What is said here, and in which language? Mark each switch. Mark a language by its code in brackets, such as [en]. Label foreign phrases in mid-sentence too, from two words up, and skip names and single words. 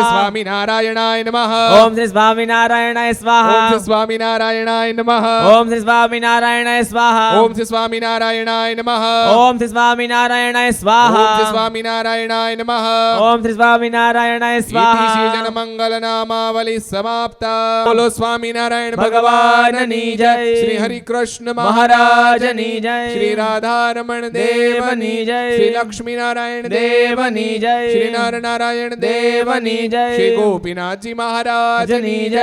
[sa] स्वामी नारायणाय नमः ओम श्री स्वामिनारायणाय स्वाहा ओम श्री स्वामी नारायणाय नमः ओम श्री स्वामिनारायणाय स्वाहा ओम श्री स्वामी नारायणाय नमः ओम श्री स्वामिनारायणाय स्वाहा ओम श्री स्वामी नारायणाय नमः ओम श्री स्वामिनारायणाय इति स्वाहा श्री जनमंगल મંગલ નામાવલી સમાપ્તા. [gu] બોલો સ્વામિનારાયણ ભગવાનની જય. શ્રી હરિ કૃષ્ણ મહારાજની જય. શ્રી રાધારમણ દેવની જય. શ્રી લક્ષ્મીનારાયણ દેવની જય. શ્રી નરનારાયણ દેવની જય. શ્રી ગોપીનાથજી મહારાજની જય.